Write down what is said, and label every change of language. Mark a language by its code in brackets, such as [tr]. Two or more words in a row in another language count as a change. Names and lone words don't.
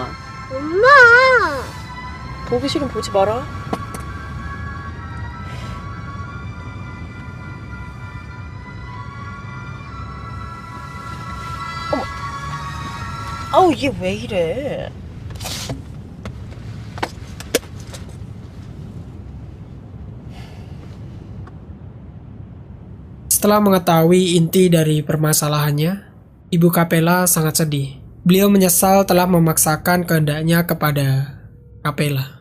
[ko] 엄마! 보기 싫으면 보지 마라. 어머. 아우, 이게 왜 이래? [id] Setelah mengetahui inti dari permasalahannya, Ibu Capella sangat sedih. Beliau menyesal telah memaksakan kehendaknya kepada Capella.